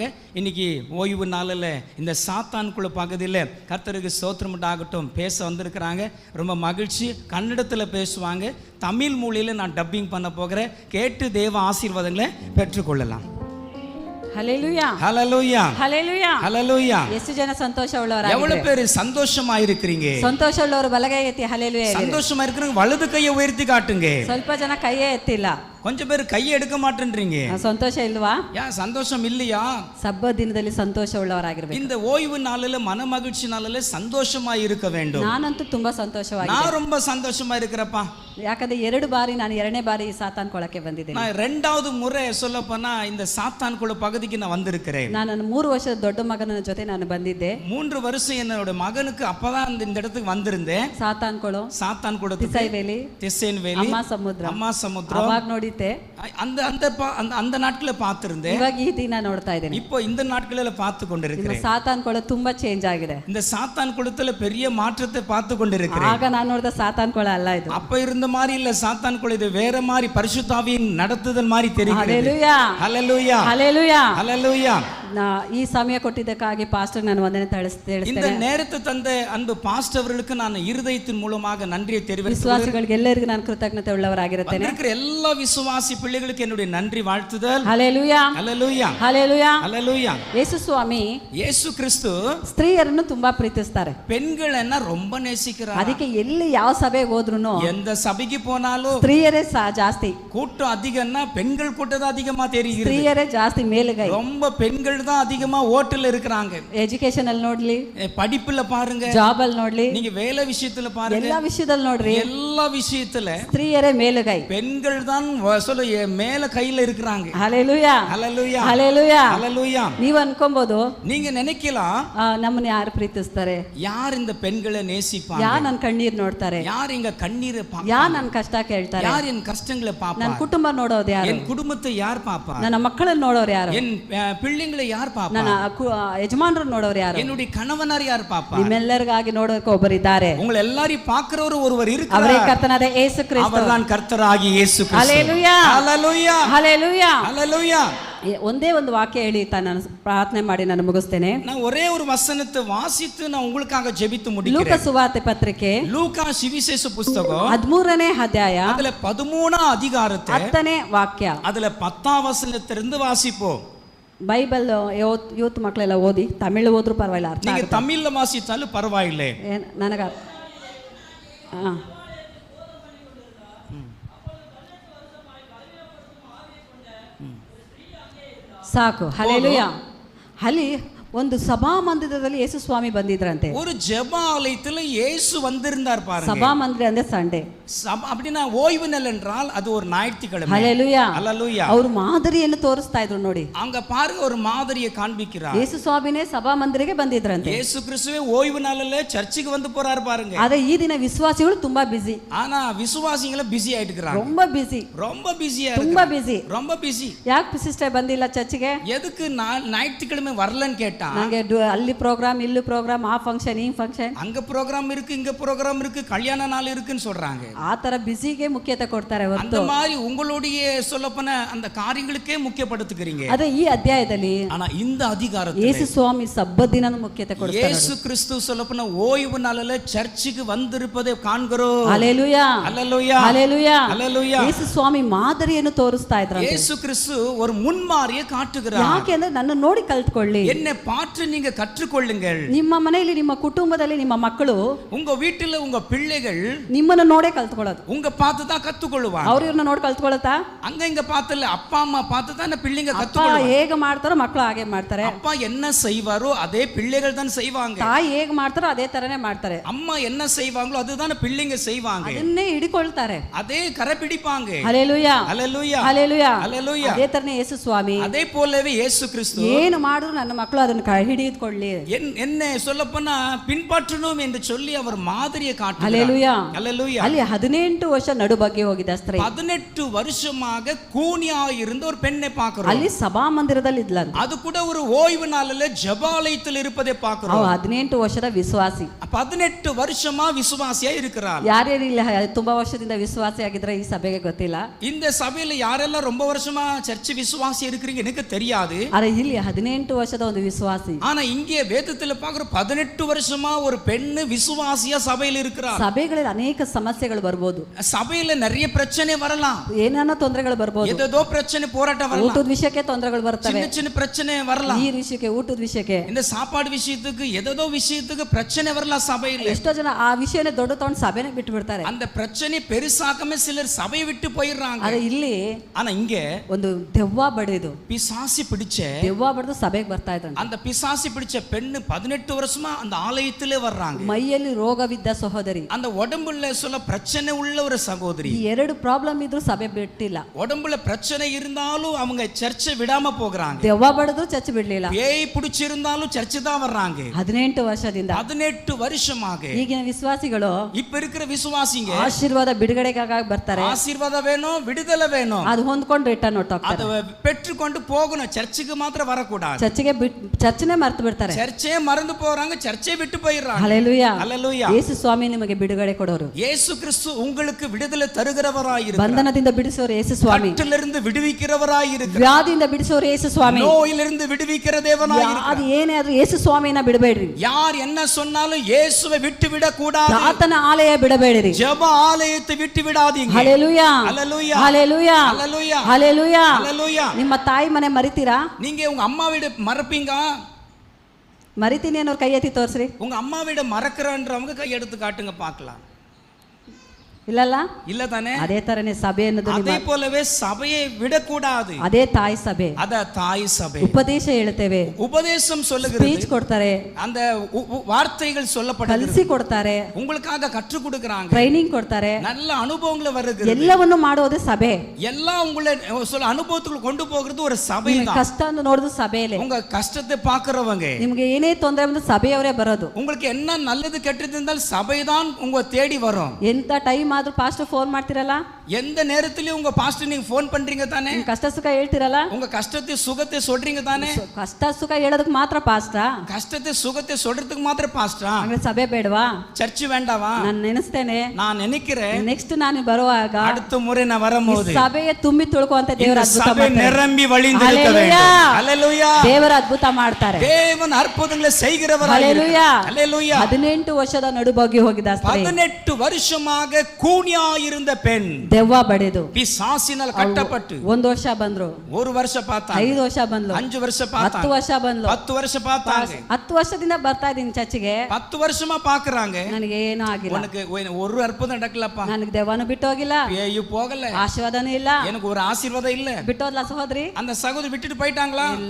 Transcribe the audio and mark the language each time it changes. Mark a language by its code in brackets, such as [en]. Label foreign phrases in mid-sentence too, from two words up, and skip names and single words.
[ta] இன்னைக்கு ஓய்வு நாளில் இந்த சாத்தான்குள்ள பகுதியில் கர்த்தருக்கு ஸ்தோத்திரம் ஆகட்டும் பேச வந்திருக்கிறாங்க. ரொம்ப மகிழ்ச்சி. கன்னடத்தில் பேசுவாங்க, தமிழ் மொழியில் நான் டப்பிங் பண்ண போகிறேன். கேட்டு தேவ ஆசீர்வாதங்களை பெற்றுக்கொள்ளலாம். ஹல்லேலூயா. ஹல்லேலூயா. ஹல்லேலೂಯಾ. ஹல்லேலூயா. [kn] ಎಷ್ಟು ಜನ ಸಂತೋಷವುಳ್ಳವರಾಗಿದ್ದಾರೆ? [ta] எவ்வளவு பேர் சந்தோஷமா இருக்கீங்க? [kn] ಸಂತೋಷವುಳ್ಳವರು ಬಲಗೈ ಎತ್ತಿ ಹಲ್ಲೇಲೂಯಾ. [ta] சந்தோஷமா இருக்கிறவங்க வலது கையை உயர்த்தி காட்டுங்க. [kn] ಸ್ವಲ್ಪ ಜನ ಕೈಯೇ ಎತ್ತಿಲ್ಲ. [ta] கொஞ்சம் பேர் கையை எடுக்க மாட்டேன்றீங்க. [kn] ಸಂತೋಷ ಇಲ್ವಾ? [ta] சந்தோஷம் இல்லையா? [kn] ಸಬ್ಬತ್ ದಿನದಲ್ಲಿ ಸಂತೋಷವುಳ್ಳವರಾಗಿರಬೇಕು. [ta] இந்த ஓய்வு நாளில மன மகிழ்ச்சி நாளில சந்தோஷமா இருக்க வேண்டும். [kn] ನಾನಂತೂ ತುಂಬಾ ಸಂತೋಷವಾಗಿದ್ದೀನಿ. [ta] நான் ரொம்ப சந்தோஷமா இருக்கிறப்பா. [kn] ಯಾಕಂದ್ರೆ 2 ಬಾರಿ ನಾನು 2ನೇ ಬಾರಿ ಸಾತಾನ್ ಕೊಳಕ್ಕೆ ಬಂದಿದ್ದೇನೆ. [ta] நான் 2வது முறை சொல்லப்போனா இந்த சாத்தான் குல பகுதிக்கு நான் வந்திருக்கிறேன். [kn] ನಾನು 3 ವರ್ಷದ ದೊಡ್ಡ ಮಗನ ಜೊತೆ ನಾನು ಬಂದಿದ್ದೆ. [ta] 3 வருஷம் என்னோட மகனுக்கு அப்பதான் இந்த இடத்துக்கு வந்திருந்தேன். [kn] ಸಾತಾನ್ ಕೊಳ, [ta] சாத்தான் குளத்துக்கு, திசைவேலி, [kn] ಅಮ್ಮ ಸಮುದ್ರ ಅವಾಗ ನೋಡಿದ್ದೆ. [ta] அந்த நாட்கள பார்த்திருந்தேன். [kn] ಇವಾಗ ಈ ದಿನ ನೋಡ್ತಾ ಇದ್ದೇನೆ. [ta] இப்போ இந்த நாட்களில பார்த்து கொண்டிருக்கிறேன். [kn] ಸಾತಾನ್ ಕೊಳ ತುಂಬಾ ಚೇಂಜ್ ಆಗಿದೆ. [ta] இந்த சாத்தான் குளத்துல பெரிய மாற்றத்தை பார்த்து கொண்டிருக்கிறேன். [kn] ಆಗ ನಾನು ನೋಡಿದ ಸಾತಾನ್ ಕೊಳ ಅಲ್ಲ ಇದು. [ta] அப்ப இருந்த மாதிரி இல்ல சாத்தான் குளம், இது வேற மாதிரி பரிசுத்த ஆவியின் நடத்துதல் மாதிரி தெரிகிறது. ஹல்லேலூயா. ஹல்லேலூயா. ஹல்லேலூயா. ஹல்லேலூயா. [kn] ಈ ಸಮಯ ಕೊಟ್ಟಿದ್ದಕ್ಕಾಗಿ ಪಾಸ್ಟರ್ ನಾನು ವಂದನೆ ತಿಳಿಸ್ತೇನೆ. [ta] இந்த நேரத்தை தந்த அன்பு பாஸ்டர் அவர்களுக்கு நான் இருதயத்தின் மூலமாக நன்றியை தெரிவிக்கிறேன். [kn] ವಿಶ್ವಾಸಿಗಳಿಗೆ ಎಲ್ಲರಿಗೂ ನಾನು ಕೃತಜ್ಞತೆ ಉಳ್ಳವರಾಗಿರುತ್ತೇನೆ. [ta] இருக்கிற எல்லா விசுவாசி பிள்ளைகளுக்கு என்னுடைய நன்றி வாழ்த்துதல். ஹல்லேலೂಯಾ. ஹல்லேலூயா. ஹல்லேலூಯಾ. ஹல்லேலூயா. [kn] ಯೇಸು ಸ್ವಾಮಿ ಯೇಸು ಕ್ರಿಸ್ತು ಸ್ತ್ರೀಯರನ್ನು ತುಂಬಾ ಪ್ರೀತಿಸ್ತಾರೆ. [ta] பெண்களನ್ನ ரொம்ப நேசிக்கிறார். [kn] ಅದಕ್ಕೆ ಎಲ್ಲಿ ಯಾವ ಸಭೆಗೆ ಹೋದ್ರುನು, [ta] எந்த சபைக்கு போனாலும் [kn] ಸ್ತ್ರೀಯರೇ ಜಾಸ್ತಿ. [ta] கூட்டம் அதிகம்னா பெண்கள் கூட்டம் அதிகமா தெரிகிறது. [kn] ಸ್ತ್ರೀಯರೇ ಜಾಸ್ತಿ ಮೇಲುಗೈ. [ta] ரொம்ப பெண்கள் பெண்கள் தான் அதிகமா ஓட்டுல இருக்கிறாங்க. [kn] ಎಜುಕೇಶನ್ ಅಲ್ಲಿ ನೋಡ್ಲಿ, [ta] படிப்புல பாருங்க, [kn] ಜಾಬ್ ಅಲ್ಲಿ ನೋಡ್ಲಿ, [ta] நீங்க வேலை விஷயத்துல பாருங்க, [kn] ಎಲ್ಲಾ ವಿಷಯದಲ್ಲಿ ನೋಡ್ರಿ, [ta] எல்லா விஷயத்துல [kn] ಸ್ತ್ರೀಯರೇ ಮೇಲುಗೈ, [ta] பெண்கள் தான் மேல கையில இருக்கிறாங்க. [kn] ಹಲ್ಲೆಲೂಯಾ, [ta] ஹல்லேலூயா, [kn] ಹಲ್ಲೆಲೂಯಾ. [ta] ஹல்லேலூயா. [kn] ನೀವು ಅನ್ಕೊಬಹುದು [ta] நீங்க நினைக்கலாம், [kn] ನಮ್ಮನ್ನ ಯಾರು ಪ್ರೀತಿಸ್ತಾರೆ, [ta] யார் இந்த பெண்களை நேசிப்பாங்க, [kn] ಯಾರು ನನ್ನ ಕಣ್ಣೀರ್ ನೋಡ್ತಾರೆ, [ta] யார் எங்க கண்ணீரை பாப்பாங்க, [kn] ಯಾರು ನನ್ನ ಕಷ್ಟ ಕೇಳ್ತಾರೆ, [ta] யார் என் கஷ்டங்களை [kn] ನನ್ನ [ta] பாப்பாங்க, [kn] ಕುಟುಂಬ ನೋಡೋದು ಯಾರು, [ta] என் குடும்பத்தை யார் பாப்பாங்க, [kn] ನನ್ನ ಮಕ್ಕಳನ್ನ ನೋಡೋರು ಯಾರು, [ta] என் பிள்ளைங்களை யார் பாப்பாங்க, [kn] ನನ್ನ ಯಜಮಾನರನ್ನ ನೋಡೋರು ಯಾರು, [ta] என்னுடைய கணவனார் யார் பாப்பாங்க. [kn] ನಿಮ್ಮೆಲ್ಲರಿಗಾಗಿ ನೋಡೋಕೆ ಒಬ್ಬರಿದ್ದಾರೆ, [ta] உங்களை எல்லாரையும் பார்க்கிறவர் ஒருவர் [kn] ಅವರೇ [ta] இருக்கிறார். [kn] ಕರ್ತನಾದ ಯೇಸು ಕ್ರಿಸ್ತ. [ta] அவர்தான் கர்த்தராகிய இயேசு கிறிஸ்து. [kn] ಹಲ್ಲೆಲೂಯಾ, [ta] ஹல்லேலூயா, [kn] ಹಲ್ಲೆಲೂಯಾ. [ta] ஹல்லேலூயா. [kn] ಒಂದೇ ಒಂದು ವಾಕ್ಯ ಹೇಳಿ ನಾನು ಪ್ರಾರ್ಥನೆ ಮಾಡಿ ನಾನು ಮುಗಿಸ್ತೇನೆ. [ta] நான் ஒரே ஒரு வசனத்தை வாசித்து நான் உங்களுக்காக ஜெபித்து [kn] ಲೂಕ [ta] முடிக்கிறேன். [kn] ಸುವಾರ್ತೆ ಪತ್ರಿಕೆ [ta] லூக்கா சுவிசேஷ புஸ்தகம் [kn] 13ನೇ ಅಧ್ಯಾಯ [ta] அதுல 13ஆம் அதிகாரத்தை [kn] 10ನೇ ವಾಕ್ಯ. [ta] அதுல 10ஆம் வசனத்திலிருந்து வாசிப்போம். [kn] ಬೈಬಲ್ ಯೂತ್ ಮಕ್ಕಳೆಲ್ಲ ಓದಿ, ತಮಿಳು ಓದ್ರೂ ಪರವಾಗಿಲ್ಲ, ಅರ್ಥ [ta] நீங்க [kn] ಆಗುತ್ತೆ. [ta] தமிழ்ல வாசித்தாலும் பரவாயில்லை. [kn] ನನಗ ಸಾಕು. ಹಲ್ಲೆಲೂಯಾ. ಅಲ್ಲಿ ಒಂದು ಸಭಾ ಮಂದಿರದಲ್ಲಿ ಯೇಸು ಸ್ವಾಮಿ ಬಂದಿದ್ರಂತೆ. [ta] ஒரு ஜெப ஆலயத்துல இயேசு வந்திருந்தார் பாருங்க. [kn] ಸಭಾ ಮಂದಿರ ಅಂದ್ರೆ ಸಂಡೇ. [ta] அப்படினா ஓய்வு நாள் என்றால் அது ஒரு ஞாயிற்றுக்கிழமை. [kn] ಹಲ್ಲೆಲೂಯಾ, [ta] ஹல்லேலூயா. [kn] ಅವರು ಮಾದರಿಯನ್ನು ತೋರಿಸ್ತಾ ಇದ್ರು ನೋಡಿ. [ta] அங்க பாருங்க ஒரு மாதிரியை காண்பிக்கிறார். [kn] ಯೇಸು ಸ್ವಾಮಿನೇ ಸಭಾ ಮಂದಿರಕ್ಕೆ ಬಂದಿದ್ರಂತೆ. [ta] இயேசு கிறிஸ்துவே ஓய்வு நாளிலே சர்ச்சுக்கு வந்து போறார் பாருங்க. [kn] ಆದ್ರೆ ಈ ದಿನ ವಿಶ್ವಾಸಿಗಳು ತುಂಬಾ ಬಿಸಿ. [ta] ஆனா விசுவாசிகள பிஸி ஆயிட்டு இருக்காங்க. [kn] ரொம்ப ಬಿಸಿ, [ta] ரொம்ப பிஸியா [kn] ತುಂಬಾ [ta] இருக்காங்க. [kn] ಬಿಸಿ. [ta] ரொம்ப பிஸி. [kn] ಯಾಕೆ ಸಿಸ್ಟರ್ ಬಂದಿಲ್ಲ ಚರ್ಚಿಗೆ? [ta] எதுக்கு ஞாயிற்றுக்கிழமை வரலன்னு கேட்டா, [kn] ನಂಗೆ ಅಲ್ಲಿ ಪ್ರೋಗ್ರಾಮ್, ಇಲ್ಲಿ ಪ್ರೋಗ್ರಾಮ್, ಆ ಫಂಕ್ಷನ್, ಈ ಫಂಕ್ಷನ್, [ta] அங்க ப்ரோகிராம் இருக்கு, இங்க ப்ரோகிராம் இருக்கு, கல்யாண நாள் இருக்குன்னு சொல்றாங்க. [kn] ಆ ತರ ಬಿಸಿಗೆ ಮುಖ್ಯತೆ ಕೊಡ್ತಾರೆ [ta] அந்த [kn] ಹೊರತು [ta] மாதிரி உங்களுடைய சொல்லப்போன அந்த காரியங்களுக்கே முக்கியப்படுத்துகிறீங்க. [kn] ಅದೇ ಈ ಅಧ್ಯಾಯದಲ್ಲಿ [ta] ஆனா இந்த அதிகாரத்துல [kn] ಯೇಸು ಸ್ವಾಮಿ ಸಬ್ಬತ್ ದಿನ ಮುಖ್ಯತೆ ಕೊಡ್ತಾರೆ. [ta] இயேசு கிறிஸ்து சொல்லப்போன ஓய்வு நாளில சர்ச்சுக்கு வந்திருப்பதை காண்கிறோம். [kn] ಹಲ್ಲೆಲೂಯಾ, [ta] ஹல்லேலூயா, [kn] ಹಲ್ಲೆಲೂಯಾ. [ta] ஹல்லேலூயா. [kn] ಯೇಸು ಸ್ವಾಮಿ ಮಾದರಿಯನ್ನು ತೋರಿಸ್ತಾ ಇದ್ರು. [ta] இயேசு கிறிஸ்து ஒரு முன்மாதிரியை காட்டுகிறார். [kn] ಯಾಕೆ ಅಂದ್ರೆ ನನ್ನ ನೋಡಿ ಕಲ್ತ್ಕೊಳ್ಳಿ, [ta] என்னை பார்த்து நீங்க கற்றுக்கொள்ளுங்கள். [kn] ನಿಮ್ಮ ಮನೆಯಲ್ಲಿ, ನಿಮ್ಮ ಕುಟುಂಬದಲ್ಲಿ ನಿಮ್ಮ ಮಕ್ಕಳು, [ta] உங்க வீட்டுல உங்க பிள்ளைகள் [kn] ನಿಮ್ಮನ್ನ ನೋಡೇ ಕಲ್ತ್ಕೊಳ್ಳೋದು. [ta] உங்க பார்த்து தான் கத்துக்கொள்ளுவாங்க. [kn] ಅವ್ರು ಇವ್ರನ್ನ ನೋಡಿ ಕಲ್ತ್ಕೊಳತ್ತಾ? [ta] அங்க இங்க பார்த்தல, அப்பா அம்மா பார்த்து தான் பிள்ளைங்க [kn] ಅಪ್ಪ [ta] கத்துக்கொள்ளுவாங்க. [kn] ಹೇಗೆ ಮಾಡ್ತಾರೋ ಮಕ್ಕಳು ಹಾಗೆ ಮಾಡ್ತಾರೆ. [ta] அப்பா என்ன செய்வாரோ அதே பிள்ளைகள் தான் செய்வாங்க. [kn] ತಾಯಿ ಹೇಗೆ ಮಾಡ್ತಾರೋ ಅದೇ ತರನೇ ಮಾಡ್ತಾರೆ. [ta] அம்மா என்ன செய்வாங்களோ அதுதான் பிள்ளைங்க செய்வாங்க. [kn] ಅದನ್ನೇ ಹಿಡಿಕೊಳ್ತಾರೆ, [ta] அதே கரைபிடிப்பாங்க. [kn] ಹಲ್ಲೆಲೂಯಾ, [ta] ஹல்லேலூயா, [kn] ಹಲ್ಲೆಲೂಯಾ. [ta] ஹல்லேலூயா. [kn] ಅದೇ ತರನೇ ಯೇಸು ಸ್ವಾಮಿ [ta] அதே போலவே இயேசு கிறிஸ்து [kn] ಏನು ಮಾಡಿದ್ರು ನನ್ನ ಮಕ್ಕಳು ಅದನ್ನ ಹಿಡಿದುಕೊಳ್ಳಿ, [ta] என்ன சொல்லப்போனா பின்பற்றணும் என்று சொல்லி அவர் மாதிரியை காட்டுகிறார். [kn] ಹಲ್ಲೆಲೂಯಾ. [ta] ஹல்லேலூயா. [kn] ಅಲ್ಲಿ 18 ವರ್ಷ ನಡು ಬಗ್ಗೆ ಹೋಗಿದ್ದ ಸ್ತ್ರೀ, [ta] 18 வருஷமாக கூனியா இருந்த ஒரு பெண்ணை பார்க்கிறோம். [kn] ಅಲ್ಲಿ ಸಭಾ ಮಂದಿರದಲ್ಲಿ ಇದ್ಲಂತ. [ta] அது கூட ஒரு ஓய்வு நாளில ஜெபாலயத்தில் இருப்பதை பார்க்கிறோம். [kn] ಅವ 18 ವರ್ಷದ ವಿಶ್ವಾಸಿ. [ta] 18 வருஷமா விசுவாசியா இருக்கிறார். [kn] ಯಾರ್ಯಾರು ಇಲ್ಲ ತುಂಬಾ ವರ್ಷದಿಂದ ವಿಶ್ವಾಸಿ ಆಗಿದ್ರೆ ಈ ಸಭೆಗೆ ಗೊತ್ತಿಲ್ಲ. [ta] இந்த சபையில யாரெல்லாம் ரொம்ப வருஷமா சர்ச் விசுவாசி இருக்கிறீங்க எனக்கு தெரியாது. [kn] ಆದ್ರೆ ಇಲ್ಲಿ 18 ವರ್ಷದ ಒಂದು ವಿಶ್ವಾಸಿ. [ta] ஆனா இங்கே வேதத்துல பார்க்கிற 18 வருஷமா ஒரு பெண்ணு விசுவாசியா சபையில இருக்கிறார். [kn] ಸಭೆಗಳಲ್ಲಿ ಅನೇಕ ಸಮಸ್ಯೆಗಳು ಬರ್ಬೋದು, [ta] சபையில நிறைய பிரச்சனை வரலாம், [kn] ಏನಾನ ತೊಂದರೆಗಳು ಬರ್ಬೋದು. [ta] ஏதோ பிரச்சனை போராட்டம் வரலாம், [kn] ಊಟದ ವಿಷಯಕ್ಕೆ ತೊಂದರೆಗಳು ಬರ್ತವೆ, [ta] சின்ன சின்ன பிரச்சனை வரலாம், [kn] ನೀರ್ ವಿಷಯಕ್ಕೆ, ಊಟದ ವಿಷಯಕ್ಕೆ, [ta] இந்த சாப்பாடு விஷயத்துக்கு ஏதோ விஷயத்துக்கு பிரச்சனை வரலாம் சபையில. [kn] ಎಷ್ಟೋ ಜನ ಆ ವಿಷಯನೇ ದೊಡ್ಡ ತಗೊಂಡು ಸಭೆನೇ ಬಿಟ್ಟು ಬಿಡ್ತಾರೆ. [ta] அந்த பிரச்சனை பெருசாக்கமே சிலர் சபையை விட்டு போயிடுறாங்க. [kn] ಆದ್ರೆ ಇಲ್ಲಿ [ta] ஆனா இங்க [kn] ಒಂದು ದೆವ್ವ ಬಡಿದು, [ta] பிசாசி பிடிச்ச [kn] ದೆವ್ವ ಬಡಿದು ಸಭೆಗೆ ಬರ್ತಾ ಇದ್ದಂತೆ. [ta] அந்த பிசாசி பிடிச்ச பெண்ணு 18 வருஷமா அந்த ஆலயத்திலே வர்றாங்க. [kn] ಮೈಯಲ್ಲಿ ರೋಗವಿದ್ದ ಸಹೋದರಿ, [ta] அந்த உடம்புல சொல்ல பிரச்சனை உள்ள ஒரு சகோதரி. [kn] ಈ 2 ಪ್ರಾಬ್ಲಮ್ ಇದ್ರು ಸಭೆ ಬಿಟ್ಟಿಲ್ಲ. [ta] உடம்புல பிரச்சனை இருந்தாலும் அவங்க சர்ச்சை விடாம போகிறாங்க. [kn] ದೆವ್ವ ಬಡಿದ್ರು ಚರ್ಚ್ ಬಿಡ್ಲಿಲ್ಲ. [ta] பேய் பிடிச்சிருந்தாலும் சர்ச்சு தான் வர்றாங்க. [kn] 18 ವರ್ಷದಿಂದ. [ta] 18 வருஷமாக [kn] ಈಗಿನ ವಿಶ್ವಾಸಿಗಳು [ta] இப்ப இருக்கிற விசுவாசிங்க [kn] ಆಶೀರ್ವಾದ ಬಿಡುಗಡೆಗಾಗಿ ಬರ್ತಾರೆ. [ta] ஆசீர்வாதம் வேணும், விடுதலை வேணும், [kn] ಅದು ಹೊಂದ್ಕೊಂಡು ರಿಟರ್ನ್ [ta] அதை பெற்றுக்கொண்டு போகணும். சர்ச்சுக்கு மாத்திரம் வரக்கூடாது. [kn] ಚರ್ಚ್ನೇ ಮರ್ತು ಬಿಡ್ತಾರೆ. [ta] சர்ச்சே மறந்து போறாங்க, சர்ச்சே விட்டு போயிடுறாங்க. [kn] ಹಲ್ಲೆಲೂಯಾ, [ta] ஹல்லேலூயா. [kn] ಯೇಸು ಸ್ವಾಮಿ ನಿಮಗೆ ಬಿಡುಗಡೆ ಕೊಡೋರು. [ta] இயேசு கிறிஸ்து உங்களுக்கு விடுதலை தருகிறவராயிருக்கிறார். [kn] ಬಂಧನದಿಂದ ಬಿಡಿಸೋರು ಯೇಸು ಸ್ವಾಮಿ. [ta] கட்டிலிருந்து விடுவிக்கிறவராயிருக்கிறார். [kn] ವ್ಯಾಧಿಯಿಂದ ಬಿಡಿಸೋರು ಯೇಸು ಸ್ವಾಮಿ. [ta] நோயிலிருந்து விடுவிக்கிற தேவனாயிருக்கிறார். [kn] ಅದು ಏನೇ ಆದ್ರೂ ಯೇಸು ಸ್ವಾಮಿನ ಬಿಡಬೇಡ್ರಿ. [ta] யார் என்ன சொன்னாலும் இயேசுவை விட்டு விட கூடாது. [kn] ಆತನ ಆಲಯ ಬಿಡಬೇಡಿರಿ. [ta] ஜெப ஆலயத்தை விட்டு விடாதீங்க. [kn] ಹಲ್ಲೆಲೂಯಾ, [ta] ஹல்லேலூயா, [kn] ಹಲ್ಲೆಲೂಯಾ, [ta] ஹல்லேலூயா, [kn] ಹಲ್ಲೆಲೂಯಾ. [ta] ஹல்லேலூயா. [kn] ನಿಮ್ಮ ತಾಯಿ ಮನೆ ಮರಿತೀರಾ? [ta] நீங்க உங்க அம்மா வீடு மறப்பீங்க? [kn] ಮರಿತೀನಿ ಅನ್ನೋರು ಕೈ ಎತ್ತಿ ತೋರಿಸ್ರಿ. [ta] உங்க அம்மா வீட மறக்கிறன்றவங்க கை எடுத்து காட்டுங்க பார்க்கலாம். [kn] ಇಲ್ಲಲ್ಲ [ta] இல்ல தானே? [kn] ಅದೇ ತರನೇ ಸಭೆ ಅನ್ನೋದು [ta] அதே போலவே சபையை விடக்கூடாது. [kn] ಅದೇ ತಾಯಿ ಸಭೆ, [ta] அத தாய் சபை. [kn] ಉಪದೇಶ ಹೇಳ್ತೇವೆ, [ta] உபதேசம் சொல்லுகிறது, [kn] ಸ್ಪೀಚ್ ಕೊಡ್ತಾರೆ, [ta] அந்த வார்த்தைகள் சொல்லப்படுகிறது, [kn] ಕಲಿಸಿ ಕೊಡ್ತಾರೆ, [ta] உங்களுக்காக கற்றுக் கொடுக்கறாங்க, [kn] ಟ್ರೈನಿಂಗ್ ಕೊಡ್ತಾರೆ, [ta] நல்ல ಅನುಭವங்களை வருகிறது. [kn] ಎಲ್ಲವನ್ನು ಮಾಡೋದೇ ಸಭೆ. [ta] எல்லாம் உங்களை சொல்ல அனுபவத்துக்கு கொண்டு போகிறது ஒரு சபை [kn] ನಿಮ್ಗೆ [ta] தான். [kn] ಕಷ್ಟ ನೋಡೋದು ಸಭೆಯಲ್ಲೇ. [ta] உங்க கஷ்டத்தை பாக்குறவங்க, [kn] ನಿಮ್ಗೆ ಏನೇ ತೊಂದರೆ ಬಂದ್ರೆ ಸಭೆಯವರೇ ಬರೋದು. [ta] உங்களுக்கு என்ன நல்லது கெட்டது இருந்தால் சபை தான் உங்க தேடி வரும். [kn] ಎಂತ ಟೈಮ್ ಆದ್ರೂ [en] pastor phone [kn] ಮಾಡ್ತಿರಲ್ಲ, [ta] எந்த நேரத்திலயும் உங்க பாஸ்டர் நீங்க ஃபோன் பண்றீங்க தானே? [kn] ನಿಮ್ ಕಷ್ಟ ಸುಖ ಹೇಳ್ತಿರಲ್ಲ, [ta] உங்க கஷ்டத்தை சுகத்தை சொல்றீங்க தானே? [kn] ಕಷ್ಟ ಸುಖ ಹೇಳೋದಕ್ಕೆ ಮಾತ್ರ ಪಾಸ್ಟಾ? [ta] கஷ்டத்தை சுகத்தை சொல்றதுக்கு மாத்திரம் பாஸ்டரா? [kn] ಅಂದ್ರೆ ಸಭೆ ಬೇಡವಾ? [ta] சர்ச் வேண்டாவா? [kn] ನಾನು ನೆನೆಸ್ತೇನೆ, [ta] நான் நினைக்கிறேன் [kn] ನೆಕ್ಸ್ಟ್ ನಾನು ಬರುವಾಗ [ta] அடுத்த முறை நான் வரும்போது [kn] ಸಭೆಯ ತುಂಬಿ ತುಳ್ಕುವಂತ ದೇವರ ಅದ್ಭುತ [ta] சபை [kn] ಮಾಡ್ತಾರೆ. [ta] நிரம்பி வழிந்திருக்க வேண்டும். ஹல்லேலூயா. [kn] ದೇವರ ಅದ್ಭುತ ಮಾಡ್ತಾರೆ. [ta] தேவன் அற்புதங்களை செய்கிறவராய் ஹல்லேலூயா. ஹல்லேலூயா. [kn] 18 ವರ್ಷದ ನಡುಬಗ್ಗಿ ಹೋಗಿದ ಸ್ತ್ರೀ, [ta] 18 வருஷமாக கூனியாயிருந்த பெண், [kn] ದೆವ್ವ ಬಡಿದು [ta] பிசாசினால் கட்டப்பட்டு [kn] 1 ವರ್ಷ ಬಂದ್ರು, [ta] 1 வருஷம் பார்த்தாங்க, [kn] 5 ವರ್ಷ ಬಂದ್ಲು, [ta] 5 வருஷம் [kn] 10 [ta] பார்த்தாங்க, [kn] ವರ್ಷ ಬಂದ್ಲು, [ta] 10 வருஷம் பார்த்தாங்க, [kn] 10 ವರ್ಷದಿಂದ ಬರ್ತಾ ಇದೀನಿ ಚರ್ಚಿಗೆ, [ta] 10 வருஷமா பாக்குறாங்க. [kn] ನನಗೆ ಏನೂ ಆಗಿಲ್ಲ, [ta] உனக்கு ஒரு அற்புதம் நடக்கலப்பா, [kn] ನನಗೆ ದೆವ್ವನು ಬಿಟ್ಟು ಹೋಗಿಲ್ಲ, [ta] பேயு போகல, [kn] ಆಶೀರ್ವಾದನೂ ಇಲ್ಲ, [ta] எனக்கு ஒரு ஆசீர்வாதம் இல்ல. [kn] ಬಿಟ್ಟೋದ್ಲ ಸಹೋದರಿ? [ta] அந்த சகோதரி விட்டுட்டு போயிட்டாங்களா? [kn] ಇಲ್ಲ.